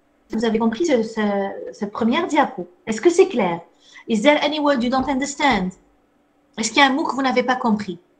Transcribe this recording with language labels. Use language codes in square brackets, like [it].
[fr] Vous avez compris cette première diapo. Est-ce que c'est clair? [en] Is there any word you don't understand? [fr] Est-ce qu'il y a un mot que vous n'avez pas compris?